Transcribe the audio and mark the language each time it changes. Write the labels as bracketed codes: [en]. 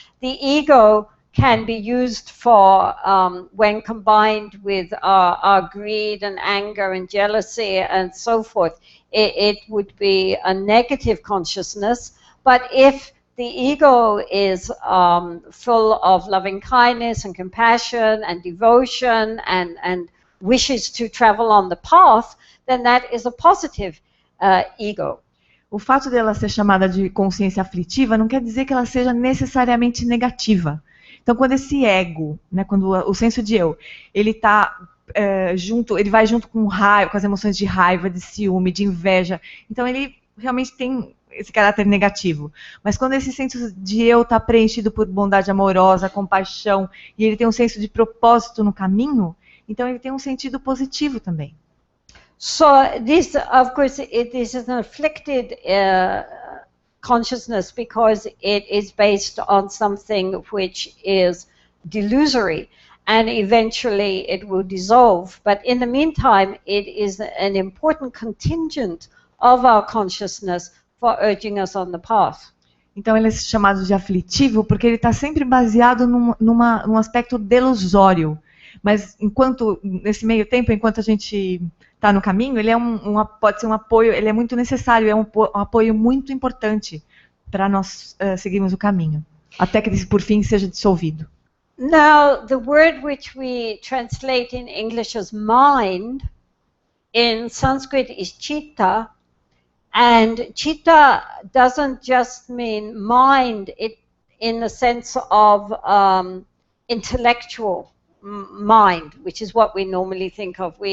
[en] The ego can be used for, when combined with our greed and anger and jealousy and so forth, it would be a negative consciousness. But if the ego is full of loving kindness and compassion and devotion and wishes to travel on the path, then that is a positive ego. [pt] O fato dela ser chamada de consciência aflitiva não quer dizer que ela seja necessariamente negativa. Então, quando esse ego, né, quando o senso de eu, ele tá junto, ele vai junto com raiva, com as emoções de raiva, de ciúme, de inveja. Então, ele realmente tem esse caráter negativo. Mas quando esse senso de eu está preenchido por bondade amorosa, compaixão, e ele tem um senso de propósito no caminho, então ele tem um sentido positivo também. [en] So this, of course, this is an afflicted consciousness because it is based on something which is delusory, and eventually it will dissolve. But in the meantime, it is an important contingent of our consciousness for urging us on the path. [pt] Então ele é chamado de aflitivo porque ele está sempre baseado num aspecto delusório. Mas nesse meio tempo, enquanto a gente está no caminho, ele é pode ser um apoio, ele é muito necessário, é um apoio muito importante para nós seguirmos o caminho, até que por fim seja dissolvido. [en] Now, the word which we translate in English as mind, in Sanskrit is chitta, and chitta doesn't just mean mind in the sense of intellectual mind, which is what we normally think of.